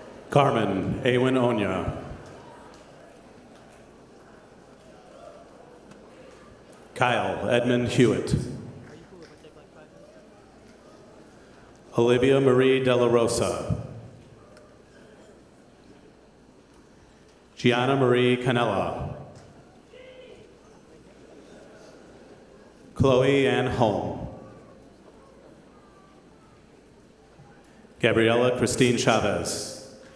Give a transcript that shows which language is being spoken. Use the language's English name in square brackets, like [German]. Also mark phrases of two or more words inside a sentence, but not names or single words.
[English] Carmen Awen Onya. Kyle Edmund Hewitt. Olivia Marie De La Rosa. Gianna Marie Canella. Chloe Ann Holm. Gabriela Christine Chavez.